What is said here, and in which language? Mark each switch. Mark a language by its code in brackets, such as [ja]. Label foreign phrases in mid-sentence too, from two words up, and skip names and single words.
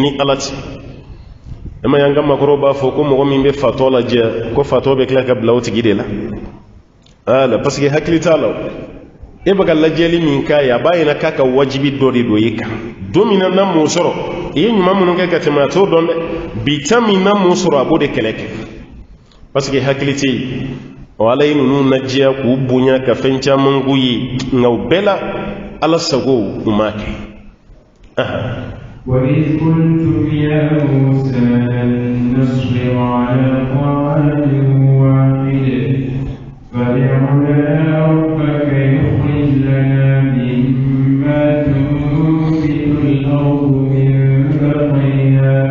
[bm] ni ala tɛ e ma y'an ka makɔrɔw b'a fɔ ko mɔgɔ min bɛ fatɔ lajɛ ko fatɔ bɛ tila ka bila o tigi de la ala parce que hakili t'a la e bɛ ka lajɛli min k'a ye a b'a yɛlɛ k'a ka wajibi dɔ de don e kan don min na m'o sɔrɔ i ye ɲuman minnu kɛ ka tɛmɛ a t'o dɔn dɛ bi ta min na m'o sɔrɔ a b'o de kɛlɛ kɛ parce que hakili tɛ yen ɔ ala ye ninnu ladiya k'u bonya ka fɛn caman k'u ye nka o bɛɛ la ala sago u m'a kɛ [ar] وإذ قلتم يا موسى لن نصبر على طعام واحد فادع لنا ربك يخرج لنا مما تنبت الأرض من بقلها